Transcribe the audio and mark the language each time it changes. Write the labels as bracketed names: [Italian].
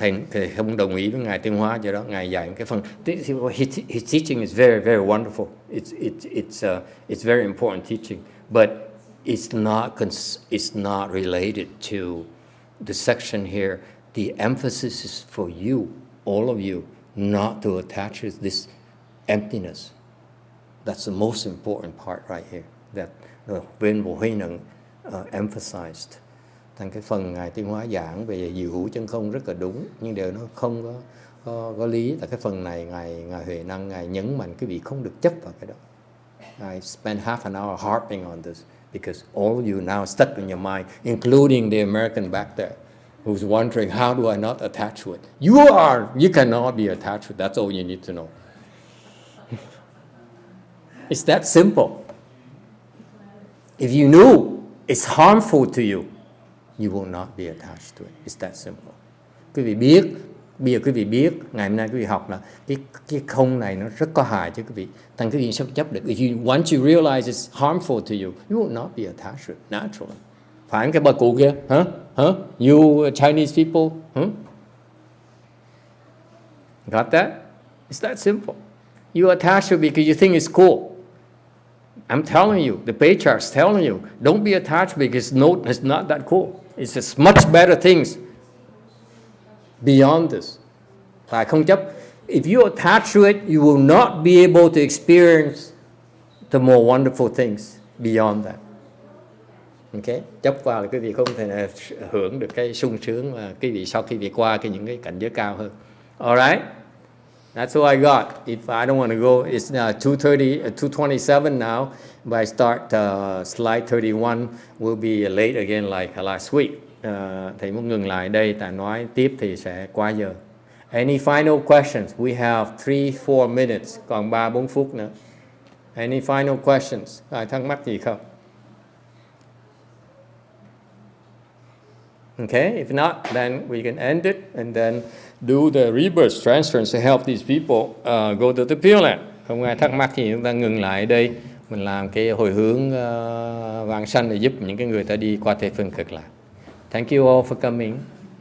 [Vietnamese] Thầy không đồng ý với Ngài Tiến Hóa, do đó Ngài dạy cái phần. [English] His teaching is very, very wonderful. It's very important teaching, but it's not related to the section here. The emphasis is for you, all of you, not to attach with this emptiness. That's the most important part right here that Viên Bộ Huy Nặng emphasized. [Vietnamese] Thành cái phần Ngài Tiến Hóa giảng về diệu hữu chân không rất là đúng, nhưng điều nó không có lý. Là cái phần này Ngài Huệ Năng Ngài nhấn mạnh cái vị không được chấp vào cái đó. [English] I spent half an hour harping on this because all of you now stuck in your mind, including the American back there, who's wondering, how do I not attach to it? You cannot be attached to it. That's all you need to know. It's that simple. If you knew it's harmful to you, you will not be attached to it. It's that simple. [Vietnamese] Quý vị biết, bây giờ quý vị biết, ngày hôm nay quý vị học là cái không này nó rất có hại cho quý vị. Thành quý vị sẽ chấp được. [English] Once you realize it's harmful to you, you will not be attached to it naturally. [Vietnamese] Phải không cái bà cụ kia? [English] You Chinese people? Got that? It's that simple. You attach to it because you think it's cool. I'm telling you, the patriarch's telling you, don't be attached because it's not that cool. It's just much better things beyond this. [Vietnamese] Phải không chấp. [English] If you attach to it, you will not be able to experience the more wonderful things beyond that. Okay? [Vietnamese] Chấp vào là quý vị không thể hưởng được cái sung sướng mà quý vị sau khi vị qua những cái cảnh giới cao hơn. [English] Alright? That's all I got. If I don't want to go, it's 227 now. But I start slide 31, will be late again like last week. [Vietnamese] Thầy muốn ngừng lại đây, tại nói tiếp thì sẽ quá giờ. [English] Any final questions? We have 3-4 minutes, [Vietnamese] còn 3-4 phút nữa. [English] Any final questions? [Vietnamese] Ai thắc mắc gì không? [English] Okay, if not, then we can end it and then do the rebirth transference to help these people go to the Pure Land. [Vietnamese] Không ai thắc mắc thì chúng ta ngừng lại đây. Mình làm cái hồi hướng vãng sanh để giúp những cái người ta đi qua thế phương cực lạc. [English] Thank you all for coming.